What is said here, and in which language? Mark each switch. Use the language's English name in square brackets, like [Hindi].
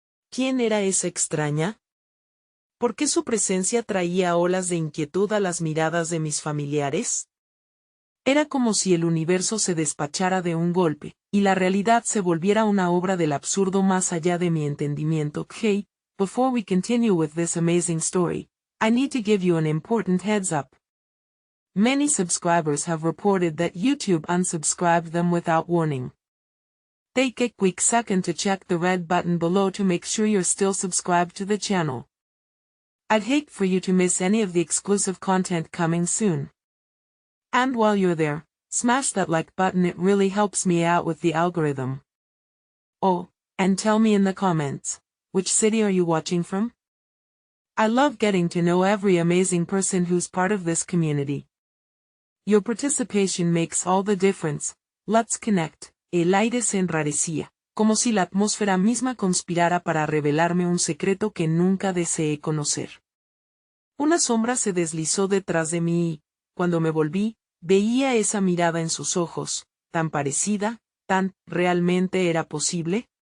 [Spanish] ¿Quién era esa extraña? ¿Por qué su presencia traía olas de inquietud a las miradas de mis familiares? Era como si el universo se despachara de un golpe, y la realidad se volviera una obra del absurdo más allá de mi entendimiento. [English] Hey, before we continue with this amazing story, I need to give you an important heads up. Many subscribers have reported that YouTube unsubscribed them without warning. Take a quick second to check the red button below to make sure you're still subscribed to the channel. I'd hate for you to miss any of the exclusive content coming soon. And while you're there, smash that like button, it really helps me out with the algorithm. Oh, and tell me in the comments, which city are you watching from? I love getting to know every amazing person who's part of this community. Your participation makes all the difference. Let's connect. [Spanish] El aire se enrarecía, como si la atmósfera misma conspirara para revelarme un secreto que nunca deseé conocer. Una sombra se deslizó detrás de mí y, cuando me volví, veía esa mirada en sus ojos, tan parecida, ¿realmente era posible?